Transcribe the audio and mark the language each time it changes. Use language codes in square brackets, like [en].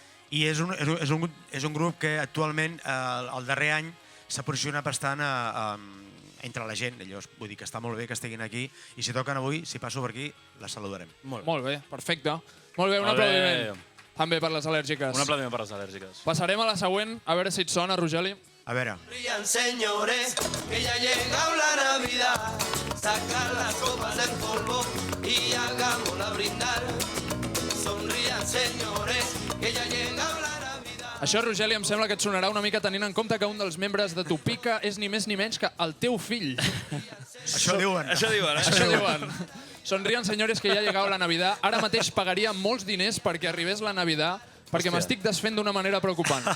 [ca] I és un grup que actualment, el darrer any, s'ha posicionat bastant entre la gent. Llavors, vull dir que està molt bé que estiguin aquí i si toquen avui, si passo per aquí, la saludarem. Molt bé, perfecte. Molt bé, un Molt bé. aplaudiment. També per les al·lèrgiques. Un aplaudiment per les al·lèrgiques. Passarem a la següent, a veure si et sona, Rogeli. A veure, [es] Sonrían, señores, que ya ha llegado la Navidad. Sacar las copas del polvo y hagámosla brindar. Sonrían, señores, que ya ha llegado la Navidad. [ca] Això, Rogeli, em sembla que et sonarà una mica tenint en compte que un dels membres de Tupica és ni més ni menys que el teu fill. això diuen. Això diuen, eh? Això diuen. Sonrien, senyores, que ja ha llegat la Navidad. Ara mateix pagaria molts diners perquè arribés la Navidad, perquè m'estic desfent d'una manera preocupant.